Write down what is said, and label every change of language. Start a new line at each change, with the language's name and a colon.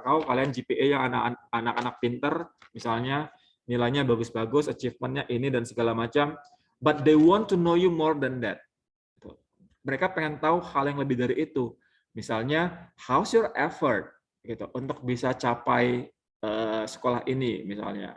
Indonesian: Kalian GPA yang anak-anak pinter, misalnya nilainya bagus-bagus, achievementnya ini dan segala macam.
English: But they want to know you more than that.
Indonesian: Mereka pengen tahu hal yang lebih dari itu. Misalnya,
English: how's your effort
Indonesian: gitu untuk bisa capai sekolah ini misalnya.